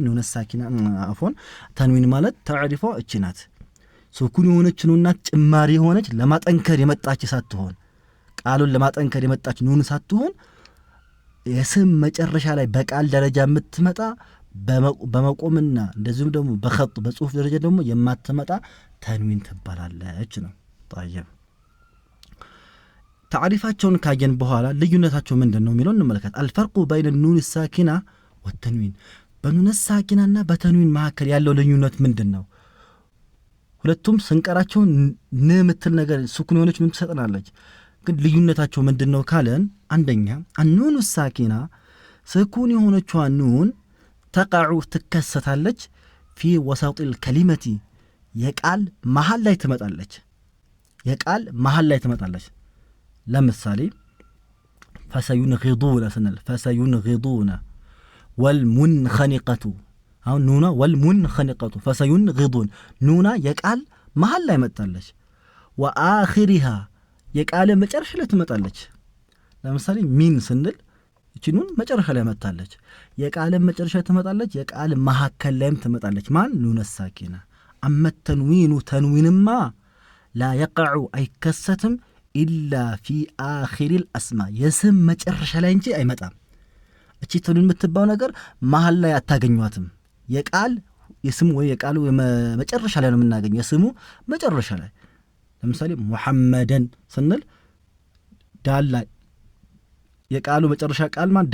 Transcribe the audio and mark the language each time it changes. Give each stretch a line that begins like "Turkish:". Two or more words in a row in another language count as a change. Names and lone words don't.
Arabic: نون ساكنة أو تنوين
Amharic: ማለት ተዕሪፏ እቺ ናት። ስኩን የሆነች ኑን ናት፣ ጭማሪ የሆነች ለማጠንከር የመጣች ሳትሆን ቃሉን ለማጠንከር የመጣች ኑን ሳትሆን የስም መጨረሻ ላይ በቃል ደረጃ የምትመጣ በመቆምና እንደዚሁም ደግሞ በخط በጽሁፍ ደረጃ ደግሞ የማትመጣ ተንዊን ትባላለች ነው። طيب تعريفاቸውን ካየን በኋላ ልዩነታቸው ምንድነው የሚለው እንመልከት።
Arabic: الفرق بين النون الساكنة والتنوين
Amharic: በኑን ሳኪናና በተንዊን መካከል ያለው ልዩነት ምንድነው? ሁለቱም ስንቀራቸው ምትል ነገር ስኩን የሆነች ምን ትሰጠናለች። ግን ልዩነታቸው ምንድነው ካለን አንደኛ
Arabic: النون الساكنة
Amharic: ስኩን የሆነችዋ ኑን ተቃዑ ትከሰታለች
Arabic: في وسط
Amharic: الكلمة የቃል መሃል ላይ ትመጣለች። የቃል መሃል ላይ ትመጣለች። ለምሳሌ فسينغضون ስንል
Arabic: فسينغضون والمنخنقة
Amharic: አሁን ኑና والمنخنقة فسينغضون ኑና የቃል መሃል ላይ መጣለች። وآخرها የቃል መጨረሻ ላይ ትመጣለች። ለምሳሌ ሚን ስንል እቺ ኑን መጨረሻ ላይ መጣለች። የቃል መጨረሻ ትመጣለች፣ የቃል መሐከል ላይም ትመጣለች። ማን
Arabic: نون ساكنة። أما التنوين
Amharic: ተንዊንማ
Arabic: لا يقع
Amharic: አይከሰትም
Arabic: إلا في آخر الأسماء
Amharic: የስም መጨረሻ ላይ እንጂ አይመጣም። እቺ ተንዊን የምትባው ነገር መሃል ላይ አታገኙዋትም። የቃል የስሙ ወይ የቃሉ መጨረሻ ላይ ነው የምናገኘው። የስሙ መጨረሻ ላይ ለምሳሌ ሙሐመደን ስንል ዳል ላይ የቃሉ መጨረሻ ቃል ማን